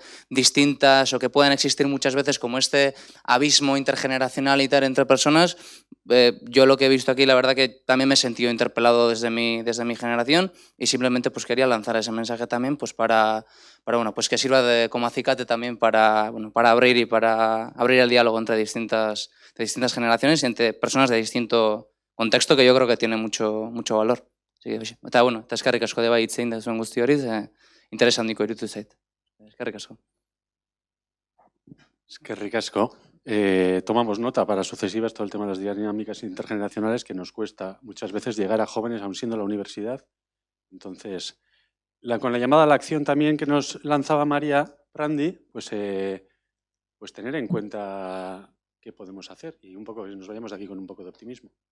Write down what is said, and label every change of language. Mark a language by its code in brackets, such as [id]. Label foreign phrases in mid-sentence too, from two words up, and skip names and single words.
[es] distintas o que puedan existir muchas veces como este abismo intergeneracional y tal entre personas, yo lo que he visto aquí, la verdad que también me he sentido interpelado desde mi generación, y simplemente pues quería lanzar ese mensaje también pues para bueno, pues que sirva como acicate también para abrir el diálogo entre distintas generaciones y entre personas de distinto contexto, que yo creo que tiene mucho valor. Así que, [eu] eta bueno, eta eskerrik asko de bai hitz egin duzuen guzti hori, interes handiko iruditu zait. Eskerrik asko. Eskerrik asko. [es] Tomamos nota para sucesivas todo el tema de las dinámicas intergeneracionales, que nos cuesta muchas veces llegar a jóvenes, aun siendo la universidad. Entonces, con la llamada a la acción también que nos lanzaba María Prandi, pues tener en cuenta qué podemos hacer y un poco que nos vayamos de aquí con un poco de optimismo.